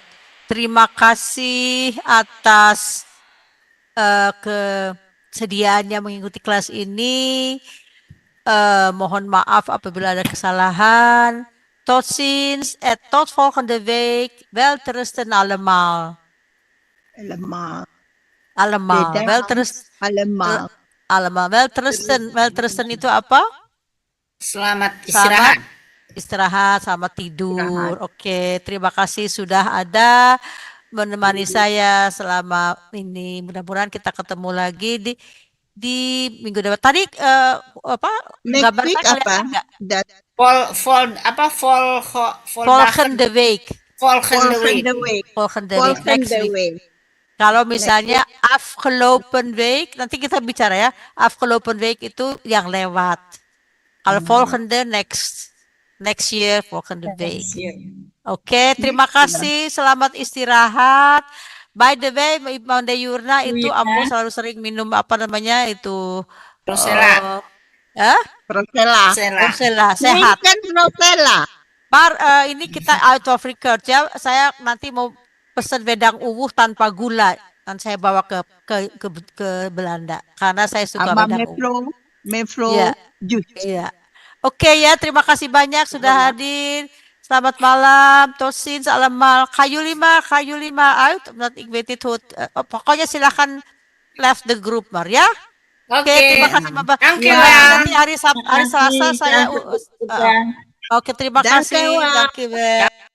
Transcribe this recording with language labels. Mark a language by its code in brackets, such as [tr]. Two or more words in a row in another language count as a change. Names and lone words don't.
[id] Terima kasih atas kesediaannya mengikuti kelas ini. Mohon maaf apabila ada kesalahan. [nl] Tot ziens en tot volgende week. Welterusten allemaal. Allemaal. Allemaal. Allemaal. Welterusten. Welterusten [id] itu apa? Selamat istirahat. Istirahat, selamat tidur. Oke, terima kasih sudah ada menemani saya selama ini. Mudah-mudahan kita ketemu lagi di minggu depan. Tadi apa? [en] Next [id] Gambar [en] week [id] saya apa? enggak? [nl] Volgende week. Volgende week. Volgende week. [en] Next week. [nl] week. [id] Kalau misalnya [nl] afgelopen week, [id] nanti kita bicara ya. [nl] Afgelopen week [id] itu yang lewat. Kalau volgende [en] next year, [nl] volgende week. [id] Oke, terima kasih. Selamat istirahat. [en] By the way, [id] Manda Yurna itu Ambo selalu sering minum apa namanya itu Rosella. Rosella. Rosella, sehat. Kan Rosella. Ini kita [en] out of record [id] ya. Saya nanti mau pesan wedang uwuh tanpa gula. Dan saya bawa ke Belanda karena saya suka Sama wedang uwuh. Mevro Iya. Jus. Iya. Oke ya, terima kasih banyak sudah hadir. Selamat malam, Tosin, allemaal. Kayu lima, [nl] uit. Omdat ik weet niet hoe het, [id] pokoknya silahkan [en] left the group [id] maar ya. Oke, terima kasih Mama. [nl] Dankjewel. [id] Nanti hari Selasa saya Oke, terima kasih. [nl] Dankjewel. Dankjewel.